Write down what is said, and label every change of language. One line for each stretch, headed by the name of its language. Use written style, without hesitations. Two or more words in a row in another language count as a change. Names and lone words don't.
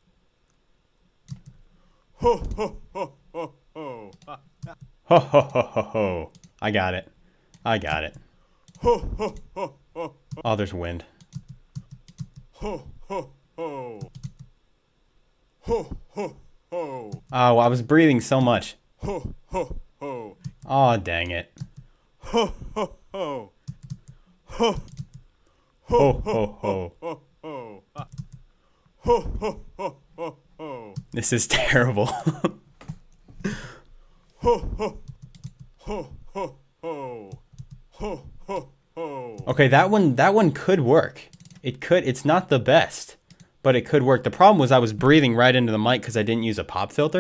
English: Ho ho ho ho ho. Ho ho ho ho ho. I got it. Ho ho ho ho. Oh, there's wind. Ho ho ho. Ho ho ho. Oh, I was breathing so much. Ho ho ho. Oh, dang it. Ho ho ho. Ho ho ho ho ho. Ho ho ho ho ho. This is terrible. Ho ho ho ho ho. Ho ho ho. Okay, that one could work. It's not the best, but it could work. The problem was I was breathing right into the mic because I didn't use a pop filter.